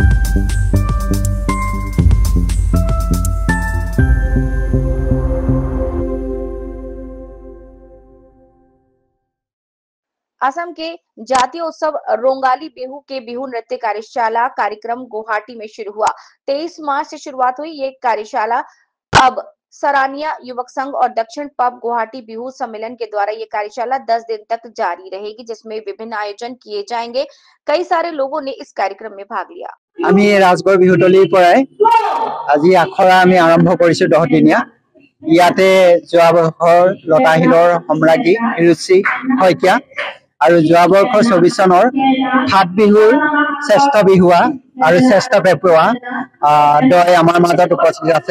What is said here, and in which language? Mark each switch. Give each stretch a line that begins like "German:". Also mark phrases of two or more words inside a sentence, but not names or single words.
Hindi: असम के जातीय उत्सव रोंगाली बिहू के बिहू नृत्य कार्यशाला कार्यक्रम गुवाहाटी में शुरू हुआ। 23 मार्च से शुरुआत हुई ये कार्यशाला अब सरानिया युवक संघ और दक्षिण पब गुवाहाटी बिहू सम्मेलन के द्वारा ये कार्यशाला 10 दिन तक जारी रहेगी, जिसमें विभिन्न आयोजन किए जाएंगे। कई सारे लोगों ने इस कार्यक्रम में भाग लिया।
Assamese: আমি ৰাজগড় বিহুতলিৰ পৰাই আজি আখৰা আমি আৰম্ভ কৰিছো 10 দিনীয়া। ইয়াতে যোৱা বৰ্ষৰ লতাহিলৰ সম্ৰাজ্ঞী ৰুচি শইকীয়া আৰু যোৱা বৰ্ষৰ 24 চনৰ ফাট বিহুৰ শ্ৰেষ্ঠ বিহুৱা আৰু শ্ৰেষ্ঠ পেপুৱা দয় আমাৰ মাজত উপস্থিত আছে।